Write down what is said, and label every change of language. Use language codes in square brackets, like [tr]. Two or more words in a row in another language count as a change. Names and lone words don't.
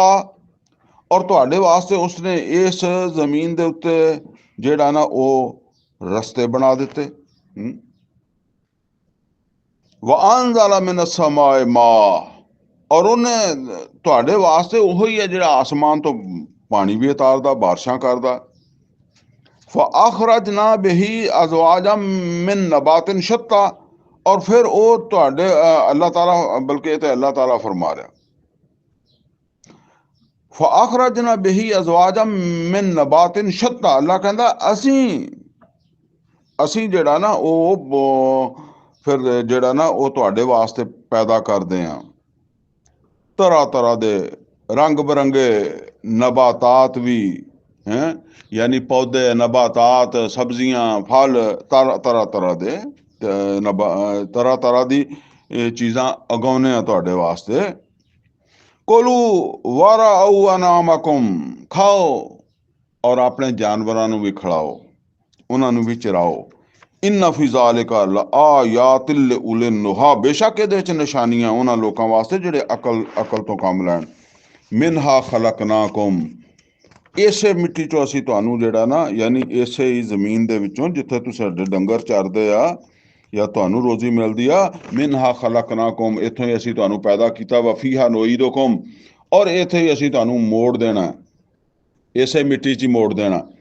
[pa] ਔਰ ਤੁਹਾਡੇ ਵਾਸਤੇ ਉਸਨੇ ਇਸ ਜ਼ਮੀਨ ਦੇ ਉੱਤੇ ਜਿਹੜਾ ਨਾ ਉਹ ਰਸਤੇ ਬਣਾ ਦਿੱਤੇ। [ar] وأنزل من السماء ماء. [pa] ਔਰ ਉਹਨੇ ਤੁਹਾਡੇ ਵਾਸਤੇ ਉਹੀ ਹੈ ਜਿਹੜਾ ਆਸਮਾਨ ਤੋਂ ਪਾਣੀ ਵੀ ਉਤਾਰਦਾ, ਬਾਰਿਸ਼ਾਂ ਕਰਦਾ। [ar] فأخرجنا به أزواجا من نبات شتى. [pa] ਔਰ ਫਿਰ ਵੋ ਤੁਹਾਡੇ ਅੱਲਾਹ ਤਾਲਾ, ਬਲਕਿ ਯੇ ਅੱਲਾਹ ਤਾਲਾ ਫ਼ਰਮਾ ਰਿਹਾ, [ar] فأخرجنا به أزواجا من نبات شتى. [pa] ਅੱਲਾਹ ਕਹਿੰਦਾ ਅਸੀਂ ਜਿਹੜਾ ਨਾ ਵੋ ਫਿਰ ਜਿਹੜਾ ਨਾ ਵੋ ਤੁਹਾਡੇ ਵਾਸਤੇ ਪੈਦਾ ਕਰਦੇ ਆਂ ਤਰ੍ਹਾਂ ਤਰ੍ਹਾਂ ਦੇ ਰੰਗ ਬਿਰੰਗੇ ਨਬਾਤਾਤ ਭੀ ਹੈਂ, ਯਾਨੀ ਪੌਦੇ, ਨਬਾਤਾਤ, ਸਬਜ਼ੀਆਂ, ਫਲ, ਤਰ੍ਹਾਂ ਤਰ੍ਹਾਂ ਦੇ ਤਰ੍ਹਾਂ ਤਰ੍ਹਾਂ ਦੀ ਚੀਜ਼ਾਂ ਉਗਾਉਣੇ ਆਂ ਤੁਹਾਡੇ ਵਾਸਤੇ। [ar] كلوا وارعوا أنعامكم. [pa] ਖਾਓ ਔਰ ਅਪਣੇ ਜਾਨਵਰਾਂ ਨੂੰ ਭੀ ਖਿਲਾਓ, ਉਨ੍ਹਾਂ ਨੂੰ ਭੀ ਚਰਾਓ। [ar] إن في ذلك لآيات لأولي النهى. [pa] ਬੇਸ਼ੱਕ ਇਹਦੇ ਚ ਨਿਸ਼ਾਨੀਆਂ ਉਨ੍ਹਾਂ ਲੋਕਾਂ ਵਾਸਤੇ ਜਿਹੜੇ ਅਕਲ ਤੋ ਕੰਮ ਲੈਣ। [ar] منها خلقناكم. [pa] ਇਸੇ ਮਿੱਟੀ ਚੋਂ ਅਸੀਂ ਤੁਹਾਨੂੰ ਜਿਹੜਾ ਨਾ, ਯਾਨੀ ਇਸੇ ਹੀ ਜ਼ਮੀਨ ਦੇ ਵਿੱਚੋਂ ਜਿੱਥੇ ਤੁਸੀਂ ਸਾਡੇ ਡੰਗਰ ਚਰਦੇ ਆ ਜਾਂ ਤੁਹਾਨੂੰ ਰੋਜ਼ੀ ਮਿਲਦੀ ਆ। [ar] منها خلقناكم, [pa] ਇੱਥੋਂ ਹੀ ਅਸੀਂ ਤੁਹਾਨੂੰ ਪੈਦਾ ਕੀਤਾ। [ar] وفيها نعيدكم, [pa] ਔਰ ਇੱਥੇ ਹੀ ਅਸੀਂ ਤੁਹਾਨੂੰ ਮੋੜ ਦੇਣਾ, ਇਸੇ ਮਿੱਟੀ 'ਚ ਹੀ ਮੋੜ ਦੇਣਾ।